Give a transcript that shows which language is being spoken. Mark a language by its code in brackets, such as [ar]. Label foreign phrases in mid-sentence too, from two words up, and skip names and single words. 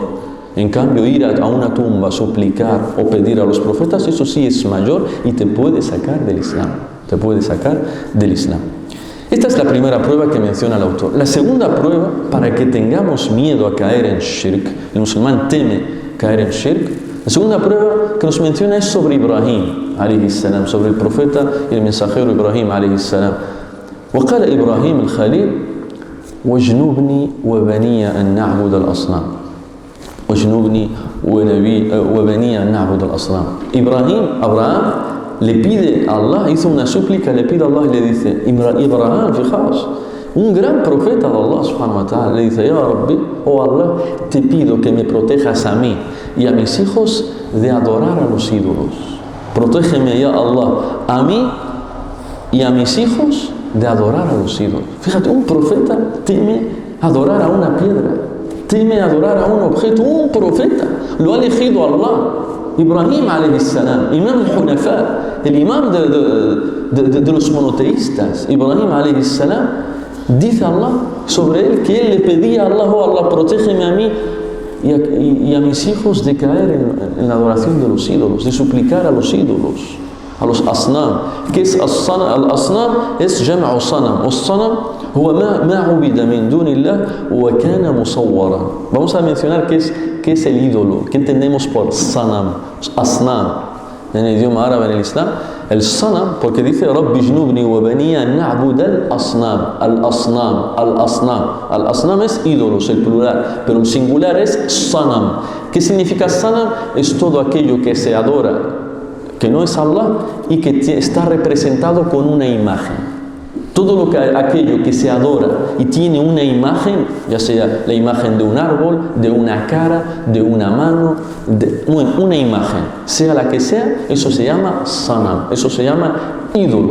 [es] En cambio, ir a una tumba, suplicar o pedir a los profetas, eso sí es mayor y te puede sacar del Islam. Esta es la primera prueba que menciona el autor. La segunda prueba, para que tengamos miedo a caer en shirk, el musulmán teme caer en shirk, la segunda prueba que nos menciona es sobre Ibrahim, [ar] عليه السلام, [es] sobre el profeta y el mensajero Ibrahim, [ar] عليه السلام. وقال إبراهيم الخليل واجنبني وبني أن نعبد الأصنام واجنبني وبني أن نعبد الأصنام. [es] Abraham le pide a Allah, hizo una súplica, le pide a Allah y le dice, Abraham, fijaos, un gran profeta de Allah [ar] سبحانه وتعالى, [es] le dice, [ar] يا ربي, [es] oh Allah, te pido que me protejas a mí y a mis hijos de adorar a los ídolos. Protégeme, ya Allah, a mí y a mis hijos de adorar a los ídolos. Fíjate, un profeta teme adorar a una piedra, teme adorar a un objeto. Un profeta lo ha elegido Allah. [ar] إبراهيم عليه السلام، إمام الحنفاء, [es] el imam de los monoteístas, Ibrahim [ar] عليه السلام, [es] dice Allah sobre él que él le pedía a Allah, oh Allah, protégeme a mí y a mis hijos de caer en la adoración de los ídolos, de suplicar a los ídolos, a los asnam. ¿Qué es al-asnam? Es [ar] جمع صنم. Al-sanam هو ما عبد من دون الله وكان مصورا. [es] Vamos a mencionar qué es el ídolo, qué entendemos por sanam, asnam, en el idioma árabe, en el Islam. El sanam, porque dice [ar] ربي اجنبني وبني نعبد الأصنام، الأصنام، الأصنام. [es] Al-asnam es ídolos, el plural, pero el singular es sanam. ¿Qué significa sanam? Es todo aquello que se adora, que no es Allah y que está representado con una imagen. Todo aquello que se adora y tiene una imagen, ya sea la imagen de un árbol, de una cara, de una mano, una imagen, sea la que sea, eso se llama sanam, eso se llama ídolo.